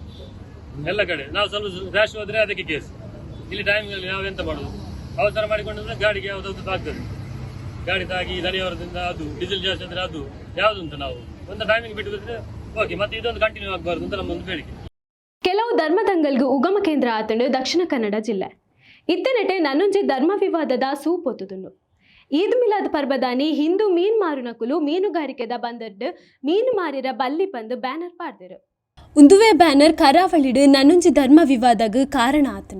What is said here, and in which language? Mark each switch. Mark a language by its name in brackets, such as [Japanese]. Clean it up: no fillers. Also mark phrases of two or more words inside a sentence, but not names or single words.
[Kannada] ಎಲ್ಲ ಕಡೆ ನಾವು ಸ್ವಲ್ಪ ರ್ಯಾಶ್ ಹೋದ್ರೆ ಅದಕ್ಕೆ ಕೇಸ್. ಇಲ್ಲಿ ಟೈಮ್ನಲ್ಲಿ ನಾವು ಎಂತ ಮಾಡೋದು, ಅವಸರ ಮಾಡಿಕೊಂಡ್ರೆ ಗಾಡಿಗೆ ಯಾವುದಾದ್ರು ತಾಗ್ತದೆ. ಗಾಡಿ ತಾಗಿ ದನಿಯವರದಿಂದ ಅದು ಡೀಸೆಲ್ ಜಾಸ್ತಿ ಅಂದರೆ ಅದು ಯಾವುದಂತ ನಾವು ಒಂದು ಟೈಮಿಂಗ್ ಬಿಟ್ಟು ಬಿಟ್ಟರೆ ಓಕೆ, ಮತ್ತೆ ಇದೊಂದು ಕಂಟಿನ್ಯೂ ಆಗಬಾರ್ದು ಅಂತ ನಮ್ಮೊಂದು ಬೇಡಿಕೆ. [Tulu] ಕೆಲವು ಧರ್ಮದಂಗಲ್ಗೂ ಉಗಮ ಕೇಂದ್ರ ಆತಂಡು ದಕ್ಷಿಣ ಕನ್ನಡ ಜಿಲ್ಲೆ ಇತ್ತನೆಟೆ ನನ್ನೊಂಜಿ ಧರ್ಮ ವಿವಾದದ ಸೂಪೊತ್ತುದುಂಡು. ಈದ್ ಮಿಲಾದ್ ಪರ್ಬದಾನಿ ಹಿಂದೂ ಮೀನ್ ಮಾರುನಕುಲು ಮೀನುಗಾರಿಕೆದ ಬಂದರ್ಡ್ ಮೀನು ಮಾರಿರ ಬಲ್ಲಿ ಬಂದು ಬ್ಯಾನರ್ ಪಾಡ್ದೆರು. ಉಂದುವೆ ಬ್ಯಾನರ್ ಕರಾವಳಿಡ್ ನನ್ನೊಂಜಿ ಧರ್ಮ ವಿವಾದಗ್ ಕಾರಣ ಆತಂಡು.